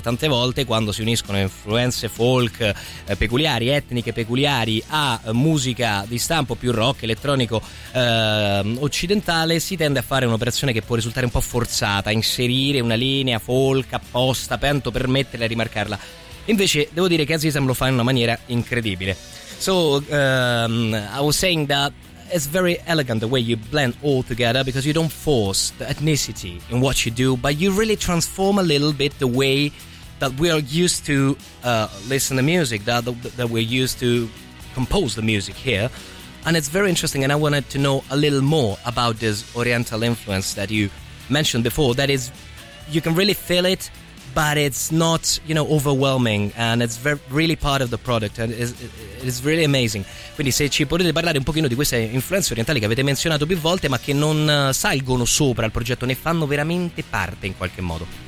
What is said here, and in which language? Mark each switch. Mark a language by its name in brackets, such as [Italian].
[Italian] Tante volte quando si uniscono influenze folk peculiari, etniche peculiari, a musica di stampo più rock, elettronico, occidentale, si tende a fare un'operazione che può risultare un po' forzata, inserire una linea folk apposta tanto per metterla e rimarcarla. Invece devo dire che Azizam lo fa in una maniera incredibile. [English] So I was saying that it's very elegant the way you blend all together, because you don't force the ethnicity in what you do, but you really transform a little bit the way that we are used to listen to music, that we're used to compose the music here. And it's very interesting, and I wanted to know a little more about this oriental influence that you mentioned before. That is, you can really feel it, but it's not, you know, overwhelming, and it's really part of the product, and it's really amazing. [Italian] Quindi se ci potete parlare un pochino di queste influenze orientali che avete menzionato più volte, ma che non salgono sopra il progetto, ne fanno veramente parte in qualche modo.